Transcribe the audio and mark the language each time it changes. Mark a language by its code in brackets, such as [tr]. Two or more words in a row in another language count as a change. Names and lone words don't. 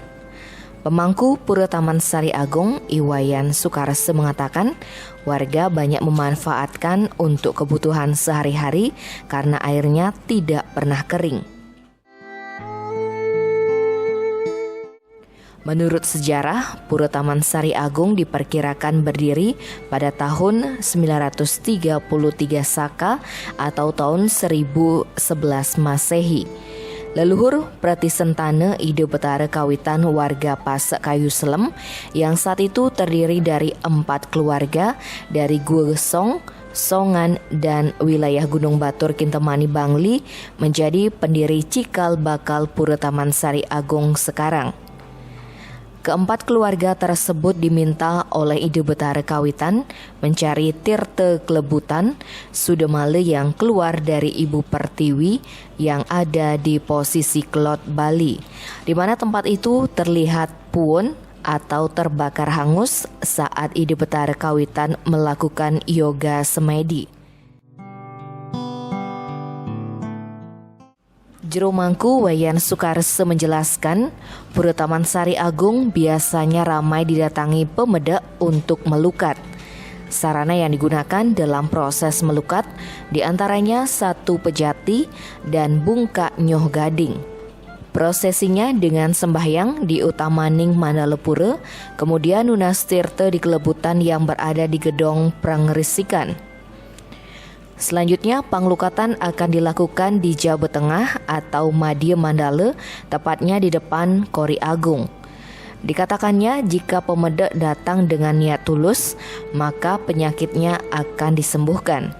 [id] Pemangku Pura Taman Sari Agung, Iwayan Sukarse, mengatakan warga banyak memanfaatkan untuk kebutuhan sehari-hari karena airnya tidak pernah kering. Menurut sejarah, Pura Taman Sari Agung diperkirakan berdiri pada tahun 933 Saka atau tahun 1011 Masehi. Leluhur Pratisentana Ide Betara kawitan warga Pasek Kayu Selem yang saat itu terdiri dari 4 keluarga dari Gua Gesong, Songan, dan wilayah Gunung Batur Kintemani Bangli menjadi pendiri cikal bakal Pura Taman Sari Agung sekarang. Keempat keluarga tersebut diminta oleh Ide Betara kawitan mencari tirta kelebutan Sudemale yang keluar dari Ibu Pertiwi yang ada di posisi Kelot Bali, di mana tempat itu terlihat puun atau terbakar hangus saat Ide Betara kawitan melakukan yoga semedi. Jero Mangku Wayan Sukarse menjelaskan, Pura Taman Sari Agung biasanya ramai didatangi pemedak untuk melukat. Sarana yang digunakan dalam proses melukat diantaranya satu pejati dan [ban] bungka nyoh gading. [id] Prosesinya dengan sembahyang di Utamaning Mandalepura, kemudian nunas tirta di kelebutan yang berada di Gedong Prangrisikan. Selanjutnya, panglukatan akan dilakukan di Jabat Tengah atau Madya Mandala, tepatnya di depan Kori Agung. Dikatakannya jika pemedak datang dengan niat tulus, maka penyakitnya akan disembuhkan.